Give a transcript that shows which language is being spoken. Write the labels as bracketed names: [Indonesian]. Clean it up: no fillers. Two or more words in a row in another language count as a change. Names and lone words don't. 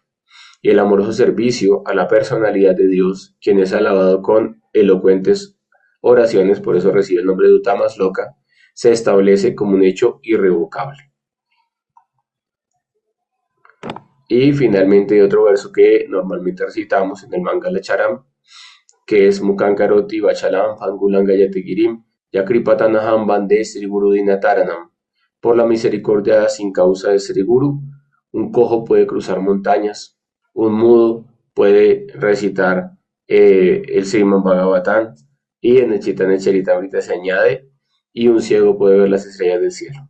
[Spanish] Y el amoroso servicio a la personalidad de Dios, quien es alabado con elocuentes oraciones, por eso recibe el nombre de Uttama Shloka, se establece como un hecho irrevocable. Y finalmente otro verso que normalmente recitamos en el Mangala Charam, [Sanskrit] que es Mukankaroti Vachalam Pangulan Gayate Girim Yakripatanaham Bande Sri Guru Dinataranam. [Spanish] Por la misericordia sin causa de Sri Guru, un cojo puede cruzar montañas, un mudo puede recitar el Srimad Bhagavatam, y en el Chaitanya Charitamrita se añade, y un ciego puede ver las estrellas del cielo.